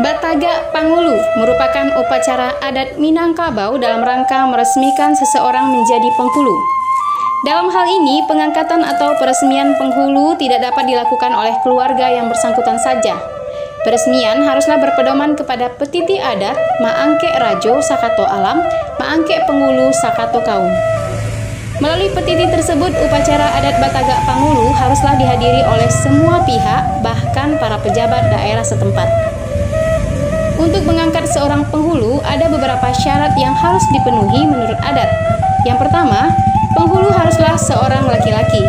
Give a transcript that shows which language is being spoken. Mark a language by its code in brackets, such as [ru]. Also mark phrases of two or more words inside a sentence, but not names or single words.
[id] Batagak Pangulu merupakan upacara adat Minangkabau dalam rangka meresmikan seseorang menjadi penghulu. Dalam hal ini, pengangkatan atau peresmian penghulu tidak dapat dilakukan oleh keluarga yang bersangkutan saja. Peresmian haruslah berpedoman kepada petiti adat [min] Maangke Rajo Sakato Alam, Maangke Penghulu Sakato Kaum. [id] Melalui petiti tersebut, upacara adat Batagak Pangulu haruslah dihadiri oleh semua pihak, bahkan para pejabat daerah setempat. Untuk mengangkat seorang penghulu, ada beberapa syarat yang harus dipenuhi menurut adat. Yang pertama, penghulu haruslah seorang laki-laki.